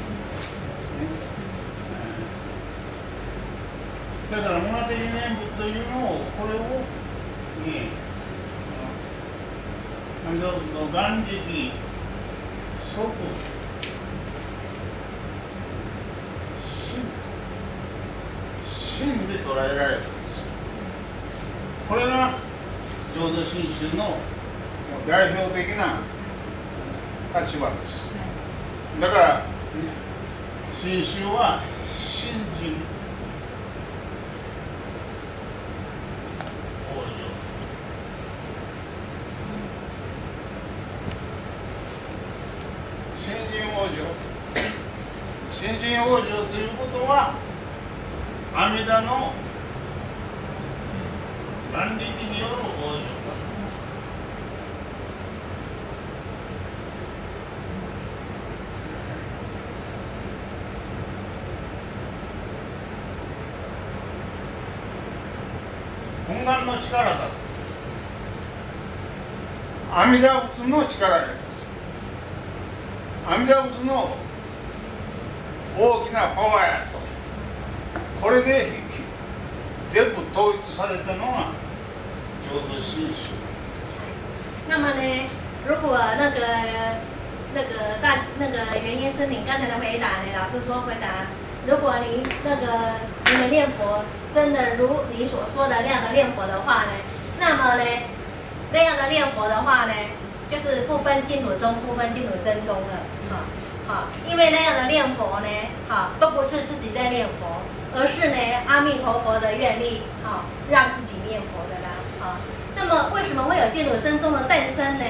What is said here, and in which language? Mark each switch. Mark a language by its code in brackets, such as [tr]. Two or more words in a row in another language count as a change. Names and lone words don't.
[ja] だから無我的念仏というのを、これを阿弥陀仏の元力即真で捉えられたんですよ。これが浄土真宗の代表的な立場です。だから真宗は信心往生、信心往生、信心往生ということは阿弥陀の元力による往生。本願の力だと。阿弥陀仏の力です。阿弥陀仏の大きなパワーやと。これで全部統一されたのが浄土真宗です。 [zh] 那么呢，如果那个原因是你刚才的回答呢，老师说回答，如果您的念佛真的如你所说的那样的念佛的话呢，那么呢，那样的念佛的话呢，就是不分净土宗、不分净土真宗了，因为那样的念佛呢，都不是自己在念佛，而是呢阿弥陀佛的愿力，让自己念佛的啦，那么为什么会有净土真宗的诞生呢？